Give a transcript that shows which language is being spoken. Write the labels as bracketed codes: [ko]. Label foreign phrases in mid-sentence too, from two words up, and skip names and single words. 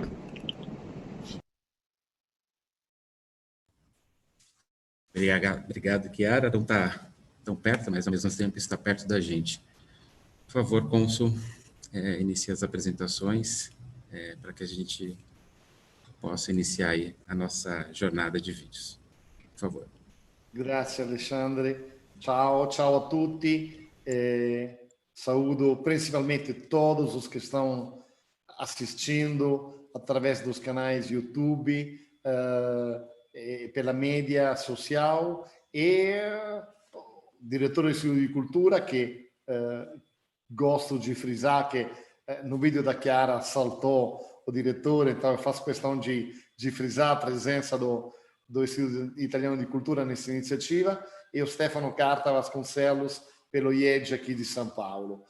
[pt] Obrigado, Chiara. Não está tão perto, mas ao mesmo tempo está perto da gente. Por favor, cônsul, inicie as apresentações para que a gente possa iniciar aí a nossa jornada de vídeos. Por favor. [it] Grazie Alexandre. Ciao a tutti. [pt] Saúdo principalmente todos os que estão assistindo através dos canais YouTube, pela mídia social, e diretor do Instituto de Cultura, que gosto de frisar que no vídeo da Chiara saltou o diretor, então eu faço questão de frisar a presença do Instituto Italiano de Cultura nessa iniciativa, e o Stefano Carta Vasconcelos pelo IED aqui de São Paulo.